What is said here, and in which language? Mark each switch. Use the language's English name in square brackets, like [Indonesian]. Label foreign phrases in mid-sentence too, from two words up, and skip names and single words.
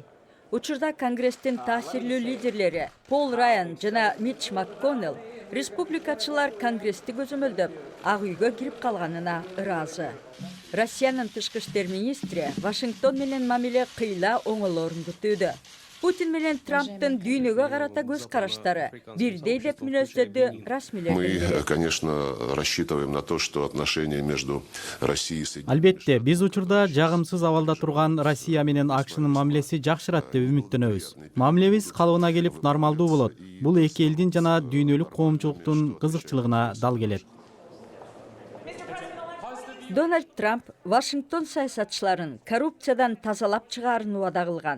[Kyrgyz] Учурда Конгресстин таасирлүү лидерлери Пол Райан жана Митч МакКоннелл республикачылар Конгрессти көзөмөлдөп, Ак үйгө кирип калганына ыраазы. Россиянын тышкы иштер министри Вашингтон менен мамиле кыйла оңолорун күтүүдө. Путин менен Трамптын дүйнөгө карата көз караштары бирдей деп мүнөздөрдү расмийлер. [Russian] Мы, конечно, рассчитываем на то, что отношения между Россией и Соединенными [Kyrgyz] Албетте, биз учурда жагымсыз абалда турган Россия менен АКШнын мамилеси жакшырат деп үмүттөнөбүз. Мамилебиз калыбына келип нормалдуу болот. Бул эки элдин жана дүйнөлүк коомчулуктун кызыкчылыгына дал келет. Дональд Трамп Вашингтон саясатчыларын коррупциядан тазалап чыгаарын убада кылган.